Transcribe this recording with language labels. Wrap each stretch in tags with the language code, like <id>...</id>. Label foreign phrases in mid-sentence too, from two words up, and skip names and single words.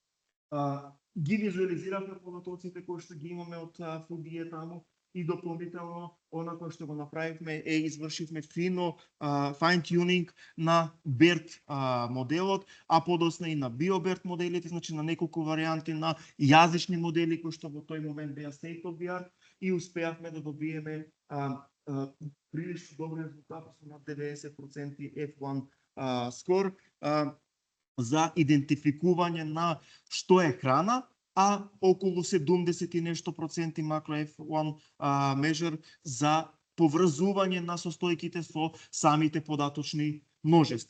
<mk>Ги визуализиравме податоците кои што ги имаме од Foodie таму и дополнително она кој што го направивме е извршивме фино</mk> <en>fine tuning</en> <mk>на BERT моделот, а подоцна и на BioBERT моделите, значи на неколку варијанти на јазични модели кои што во тој момент беа</mk> <en>state of the art</en> <mk>и успеавме да добиеме прилично добри резултати со над 90% F1 скор за идентификување на што е храна, а околу 70 и нешто проценти макро</mk> <en>F1 measure</en> <mk>за поврзување на состојките со самите податочни множества.</mk>